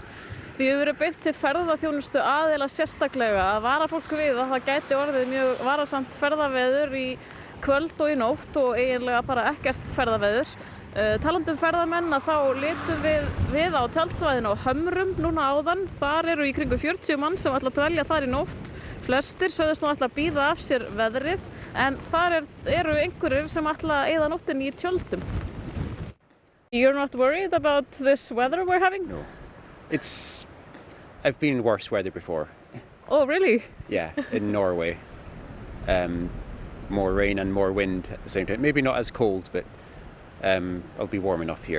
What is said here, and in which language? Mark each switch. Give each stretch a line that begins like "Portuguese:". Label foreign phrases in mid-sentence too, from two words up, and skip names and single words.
Icelandic: Því hefur verið beint til ferðaþjónustu aðila sérstaklega að vara fólk við að það gæti orðið mjög varasamt ferðaveður í kvöld og í nótt og eiginlega bara ekkert ferðaveður. Talandi ferðamenn þá litum við á tjaldsvæðinu á Hömrum núna áðan. Þar eru í kringum 40 mann sem ætla að dvelja þar í nótt. Flestir sögðust nú ætla að bíða af sér veðrið en þar eru einhverjir sem ætla að eyða nóttinni í tjöldum.
English: You're not worried about this weather we're having? No. I've been in worse weather before. Oh, really? Yeah, in Norway. More rain and more wind at the same time. Maybe not as cold, but it'll be warm enough here.